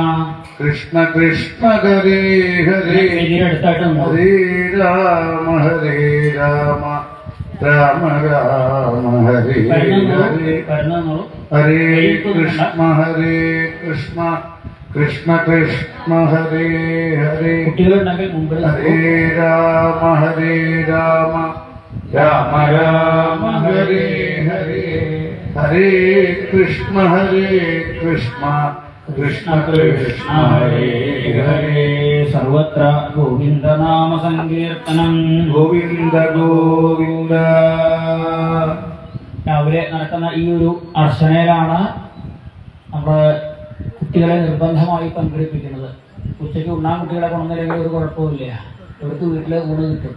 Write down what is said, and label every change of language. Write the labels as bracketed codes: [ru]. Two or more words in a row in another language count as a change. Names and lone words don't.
[sa] ഹരേ ഹരേ, ഹരേ രാമ രാമ ഹരേ ഹരേ, ഹരേ കൃഷ്ണ കൃഷ്ണ ഹരേ ഹരേ, ഹരേ രാമ രാമ രാമ ഹരേ ഹരേ ഹരേ കൃഷ്ണ കൃഷ്ണ കൃഷ്ണ ഹരേ ഹരേ സർവത്ര ഗോവിന്ദ നാമ സങ്കീർത്തനം ഗോവിന്ദ ഗോവിന്ദ. [ml] രാവിലെ നടക്കുന്ന ഈ ഒരു അർച്ചനയിലാണ് നമ്മൾ കുട്ടികളെ നിർബന്ധമായി പങ്കെടുപ്പിക്കുന്നത്. ഉച്ചയ്ക്ക് ഉണ്ണാൻ കുട്ടികളെ കൊണ്ടുവന്നില്ലെങ്കിൽ ഒരു കുഴപ്പമില്ല, ഇവർക്ക് വീട്ടിൽ ഊണ് കിട്ടും.